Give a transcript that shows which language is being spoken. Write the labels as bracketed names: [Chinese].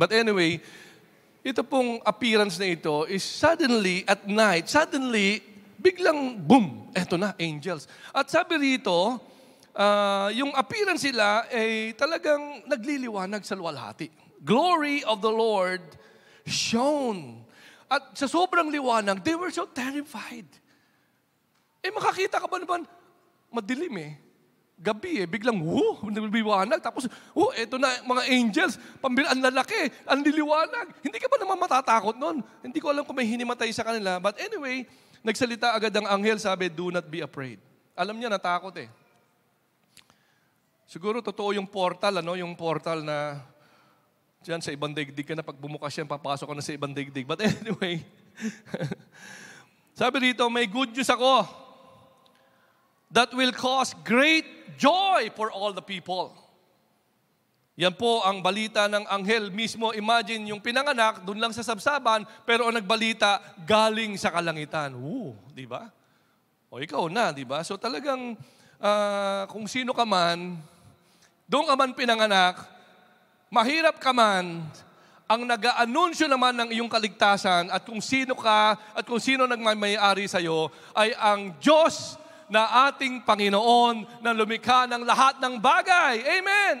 [Filipino] But anyway, ito pong appearance na ito [English] is suddenly, at night, [Filipino] biglang boom, eto na, angels. At sabi rito, yung appearance sila ay talagang nagliliwanag sa luwalhati. [English] Glory of the Lord shone. [Filipino] At sa sobrang liwanag, [English] they were so terrified. [Filipino] Makakita ka ba naman? Madilim eh. Gabi biglang, naliwanag. Tapos, eto na, mga angels, ang lalaki, ang liliwanag. Hindi ka ba naman matatakot nun? Hindi ko alam kung may hinimatay sa kanila. But anyway, nagsalita agad ang anghel, sabi, [English] do not be afraid. [Filipino] Alam niya, natakot eh. Siguro, totoo yung portal, yung portal na dyan sa ibang daigdig ka na, pag bumukas yan, papasok ka na sa ibang daigdig. [English] But anyway, [Filipino] sabi rito, may good news ako [English] that will cause great joy for all the people. [Filipino] Yan po ang balita ng anghel mismo. Imagine yung pinanganak, doon lang sa sabsaban, pero ang nagbalita, galing sa kalangitan. Di ba? O ikaw na, di ba? So talagang, kung sino ka man, doon ka man pinanganak, mahirap ka man, ang nag-aanunsyo naman ng iyong kaligtasan at kung sino ka at kung sino nagmamayari sa'yo ay ang Diyos na ating Panginoon na lumikha ng lahat ng bagay. Amen!